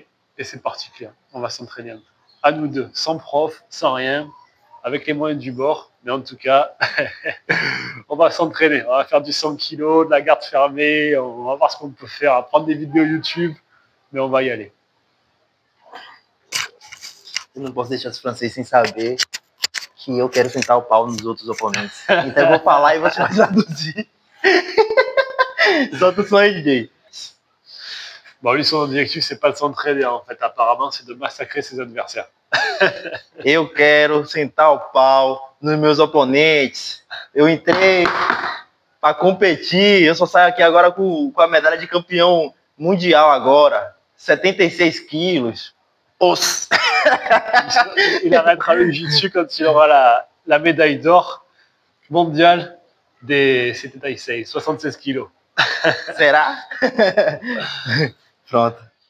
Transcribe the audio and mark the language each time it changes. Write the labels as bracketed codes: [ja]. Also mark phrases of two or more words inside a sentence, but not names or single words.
[fr] Et c'est parti, Claire. On va s'entraîner à nous deux, sans prof, sans rien, avec les moyens du bord. Mais en tout cas, on va s'entraîner. On va faire du 100 kg, de la garde fermée. On va voir ce qu'on peut faire, prendre des vidéos YouTube. Mais on va y aller. [pt] Eu não posso deixar os franceses sem saber que eu quero sentar o pau nos outros oponentes. Então eu vou falar e vou te traduzir. Solta o som aí, DJ. [fr] Bon, lui, son objectif, c'est pas de s'entraîner, en fait. Apparemment, c'est de massacrer ses adversaires. [pt] Eu quero sentar o pau nos meus oponentes. Eu entrei para competir. Eu só saio aqui agora com a medalha de campeão mundial agora. 76 quilos. Os. [fr] Il arrêtera le jiu-jitsu quand il aura la médaille d'or mondiale des 76 kilos. [pt] Será? Pronto.